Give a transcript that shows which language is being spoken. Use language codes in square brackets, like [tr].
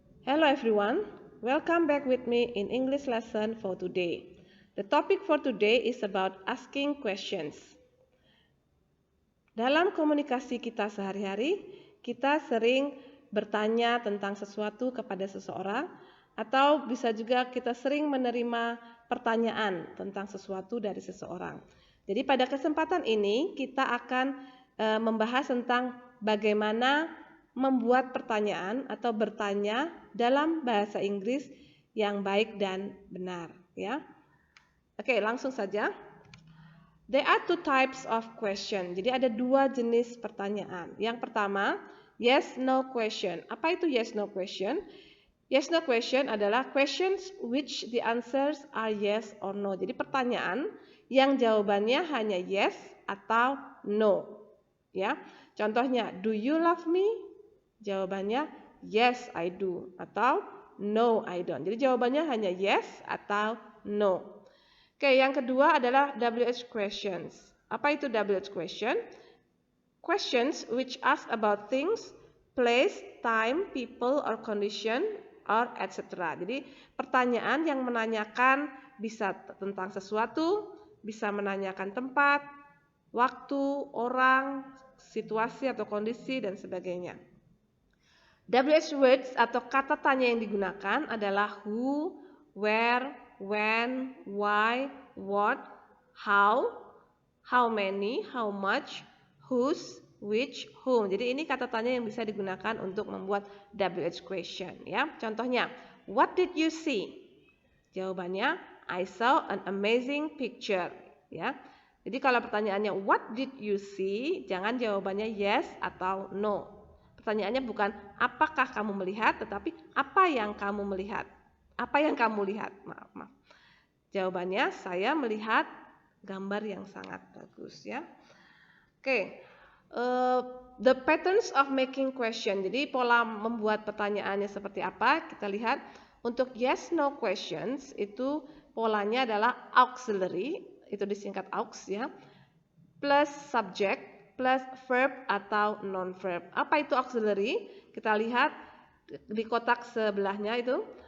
[en] Hello everyone, welcome back with me in English lesson for today. The topic for today is about asking questions. [id] Dalam komunikasi kita sehari-hari, kita sering bertanya tentang sesuatu kepada seseorang atau bisa juga kita sering menerima pertanyaan tentang sesuatu dari seseorang. Jadi pada kesempatan ini kita akan membahas tentang bagaimana membuat pertanyaan atau bertanya dalam bahasa Inggris yang baik dan benar, ya. Oke, langsung saja. [en] There are two types of question. [id] Jadi ada dua jenis pertanyaan. Yang pertama, yes no question. Apa itu [en] yes no question? Yes no question [id] adalah [en] questions which the answers are yes or no. [id] Jadi pertanyaan yang jawabannya hanya yes atau no. Ya. Contohnya, [en] do you love me? [id] Jawabannya [en] yes I do [id] atau [en] no I don't. [id] Jadi jawabannya hanya yes atau no. Oke, yang kedua adalah WH questions. Apa itu WH question? [en] Questions which ask about things, place, time, people, or condition, or etc. [id] Jadi pertanyaan yang menanyakan bisa tentang sesuatu, bisa menanyakan tempat, waktu, orang, situasi atau kondisi, dan sebagainya. WH words atau kata tanya yang digunakan adalah who, where, when, why, what, how many, how much, whose, which, whom. Jadi ini kata tanya yang bisa digunakan untuk membuat WH question, ya. Contohnya, [en] what did you see? [id] Jawabannya, [en] I saw an amazing picture, ya. [id] Jadi kalau pertanyaannya [en] what did you see, [id] jangan jawabannya yes atau no. Pertanyaannya bukan apakah kamu melihat, tetapi apa yang kamu melihat. Apa yang kamu lihat? Maaf. Jawabannya saya melihat gambar yang sangat bagus, ya. Oke. [en] The patterns of making question. [id] Jadi pola membuat pertanyaannya seperti apa? Kita lihat untuk yes no questions itu polanya adalah auxiliary, itu disingkat aux, ya. [en] Plus subject plus verb atau non-verb. [id] Apa itu auxiliary? Kita lihat di kotak sebelahnya itu.